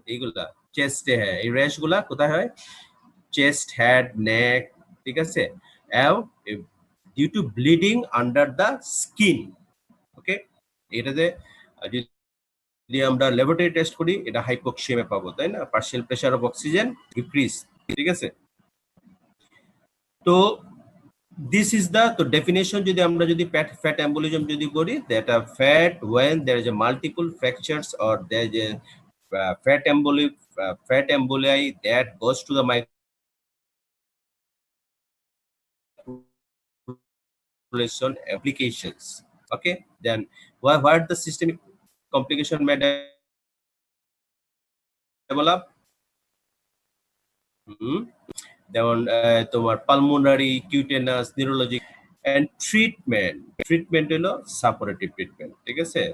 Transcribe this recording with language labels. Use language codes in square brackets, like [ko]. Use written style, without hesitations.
[bn] এইগুলা চেস্টে হয়, এই র্যাশ গুলা কোথায় হয়? চেস্ট, হেড, নেক, ঠিক আছে? [en] Due to bleeding under the skin. [bn] ওকে, এটাতে যদি আমরা ল্যাবরেটরি টেস্ট করি, এটা হাইপোক্সিয়ামে পাবো, তাই না? [en] partial pressure of oxygen decrease, [bn] ঠিক আছে? [en] তো this is the [bn] তো ডেফিনেশন যদি আমরা যদি ফ্যাট এম্বোলিজম যদি করি, [en] that a fat when there is a multiple fractures or there is a fat emboli that goes to the microcirculation applications. Okay, then what the systemic complication may develop? [bn] যেমন তোমার pulmonary, কিউটেনাস, neurologic and treatment হলো supportive treatment, ঠিক আছে?